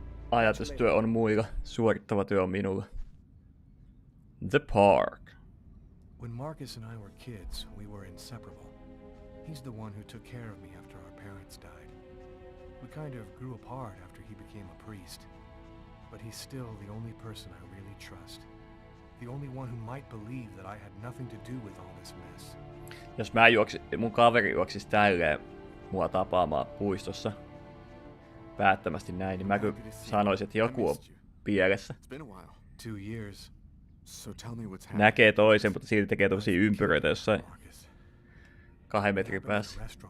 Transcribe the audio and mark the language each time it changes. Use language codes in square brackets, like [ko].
[fi] Ajatustyö on muilla, suorittava työ on minulla. [en] The Park. When Marcus and I were kids, we were inseparable. He's the one who took care of me after our parents died. We kind of grew apart after he became a priest. But he's still the only person I really trust. The only one who might believe that I had nothing to do with all this mess. [fi] Jos mun kaveri juoksisi tälleen mua tapaamaan puistossa päättämästi näin, niin mä kyllä sanoisin, että joku on pielessä. [en] 2 years. So tell me what's [fi] Näkee toisen, mutta silti tekee tosia ympyröitä jossain 2 metrin päässä.